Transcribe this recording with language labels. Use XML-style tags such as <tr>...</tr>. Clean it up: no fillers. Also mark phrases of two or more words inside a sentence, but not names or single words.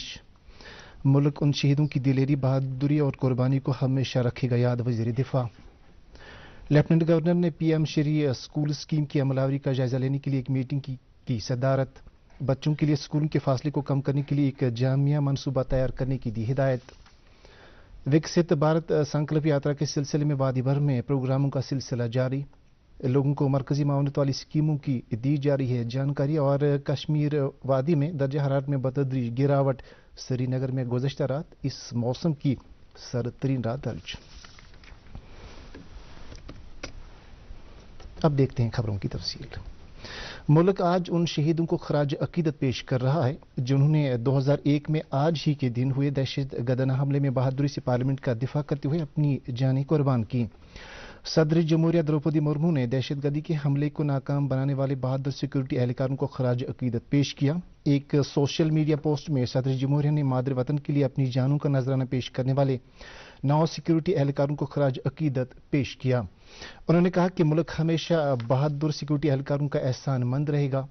<ur>ملک ان شہیدوں کی دلیری، بہادری اور قربانی کو ہمیشہ رکھے گا یاد، وزیر دفاع۔ لیفٹیننٹ گورنر نے پی ایم شری اسکول اسکیم کی عملاوری کا جائزہ لینے کے لیے ایک میٹنگ کی صدارت۔ بچوں کے لیے اسکولوں کے فاصلے کو کم کرنے کے لیے ایک جامع منصوبہ تیار کرنے کی دی ہدایت۔ وکست بھارت سنکلپ یاترا کے سلسلے میں وادی بھر میں پروگراموں کا سلسلہ جاری۔ لوگوں کو مرکزی معاونت والی اسکیموں کی دی جا رہی ہے جانکاری، اور کشمیر وادی میں درجہ حرارت میں بتدریج گراوٹ۔ سری نگر میں گزشتہ رات اس موسم کی سرد ترین رات درج۔ اب دیکھتے ہیں خبروں کی تفصیل۔ ملک آج ان شہیدوں کو خراج عقیدت پیش کر رہا ہے جنہوں نے 2001 میں آج ہی کے دن ہوئے دہشت گردانہ حملے میں بہادری سے پارلیمنٹ کا دفاع کرتے ہوئے اپنی جانیں قربان کی۔ صدر جمہوریہ دروپدی مرمو نے دہشت گردی کے حملے کو ناکام بنانے والے بہادر سیکورٹی اہلکاروں کو خراج عقیدت پیش کیا۔ ایک سوشل میڈیا پوسٹ میں صدر جمہوریہ نے مادر وطن کے لیے اپنی جانوں کا نذرانہ پیش کرنے والے 9 سیکورٹی اہلکاروں کو خراج عقیدت پیش کیا۔ انہوں نے کہا کہ ملک ہمیشہ بہادر سیکورٹی اہلکاروں کا احسان مند رہے گا۔</ur>